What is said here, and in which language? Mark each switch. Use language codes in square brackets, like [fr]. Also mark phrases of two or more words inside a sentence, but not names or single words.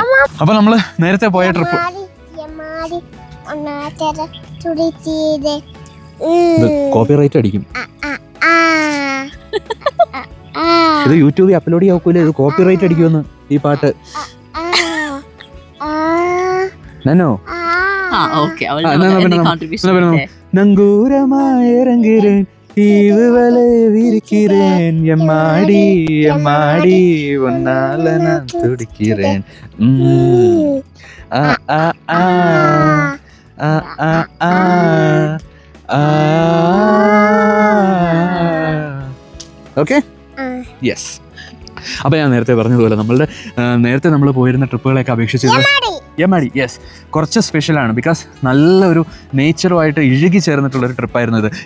[ml] അപ്പൊ നമ്മള് നേരത്തെ പോയ [en] trip copyright [ml] അടിക്കും. ഇത് യൂട്യൂബിൽ അപ്ലോഡ് ചെയ്യാക്കൂലേ? ഇത് കോപ്പിറൈറ്റ് അടിക്കുമെന്ന് ഈ പാട്ട്. [ta] നന്നോ நங்கூரமாய் இறங்குறேன், தீவு வலை விரிக்கிறேன், எம்மாடி எம்மாடி உன்னால நான் துடிக்கிறேன். ஆ ஆ ஆ ஆ ஆ ஆ [en] okay, yes. [ml] അപ്പോൾ ഞാൻ നേരത്തെ പറഞ്ഞതുപോലെ നേരത്തെ നമ്മൾ പോയിരുന്ന ട്രിപ്പുകളെയൊക്കെ അപേക്ഷിച്ച് യമാടി, യെസ്, കുറച്ച് സ്പെഷ്യലാണ്. ബിക്കോസ് നല്ലൊരു നേച്ചറുമായിട്ട് ഇഴുകി ചേർന്നിട്ടുള്ളൊരു ട്രിപ്പായിരുന്നു ഇത്.